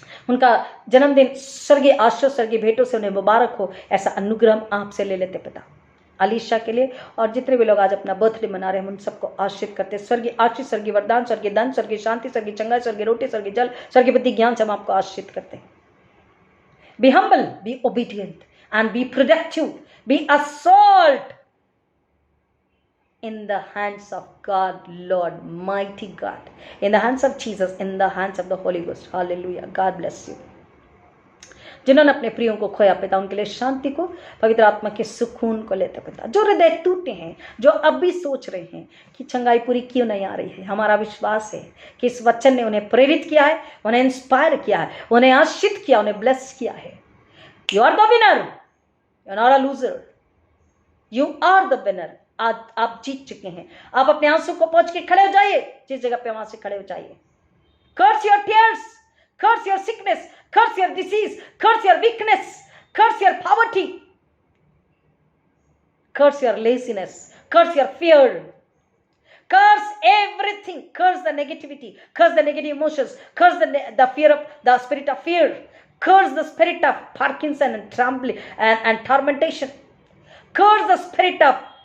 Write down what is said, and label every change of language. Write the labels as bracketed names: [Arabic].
[Hindi] उनका जन्मदिन स्वर्गीय आशीष, स्वर्गीय भेंटों से उन्हें मुबारक हो, ऐसा अनुग्रह हम आपसे ले लेते पिता। अलीशा के लिए और जितने भी लोग आज अपना बर्थडे मना रहे हैं, उन सबको आशीष करते हैं। स्वर्गीय आशीष, स्वर्गीय वरदान, स्वर्गीय धन, स्वर्गीय शांति, स्वर्गीय चंगाई, स्वर्गीय रोटी, स्वर्गीय जल, स्वर्गीय बुद्धि ज्ञान से हम आपको आशीष करते हैं। [English] Be humble, be obedient and be productive, be a salt in the hands of God, Lord, mighty God, in the hands of Jesus, in the hands of the Holy Ghost. Hallelujah. God bless you. [Hindi] जिन्होंने अपने प्रियों को खोया पिता, उनके लिए शांति को, पवित्र आत्मा के सुकून को लेते पिता। जो हृदय टूटे हैं, जो अब भी सोच रहे हैं कि चंगाई पूरी क्यों नहीं आ रही है, हमारा विश्वास है कि इस वचन ने उन्हें प्रेरित किया है, उन्हें इंस्पायर किया है, उन्हें आशीषित किया, उन्हें ब्लेस किया है। [English] You are the winner, you are not a loser, you are the winner. [Hindi] आज आप जीत चुके हैं। आप अपने आंसू को पहुंच के खड़े हो जाइए, जिस जगह पे वहां से खड़े हो जाइए। [English] curse your tears, curse your sickness, curse your disease, curse your weakness, curse your poverty, curse your laziness, curse your fear, curse everything, curse the negativity, curse the negative emotions, curse the fear of the spirit of fear, curse the spirit of Parkinson and trembling and tormentation, curse the spirit of